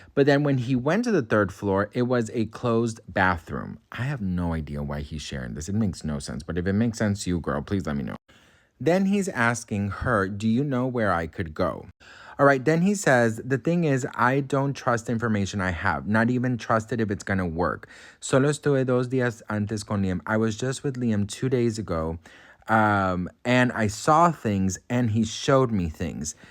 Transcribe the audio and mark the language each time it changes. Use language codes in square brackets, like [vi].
[en] But then when he went to the 3rd floor, it was a closed bathroom. I have no idea why he's sharing this. It makes no sense. But if it makes sense to you, girl, please let me know. Then he's asking her, do you know where I could go? All right, then he says, the thing is, I don't trust information I have, not even trusted if it's gonna work. [es] Solo estuve 2 días antes con Liam. [en] I was just with Liam 2 days ago, and I saw things, and he showed me things.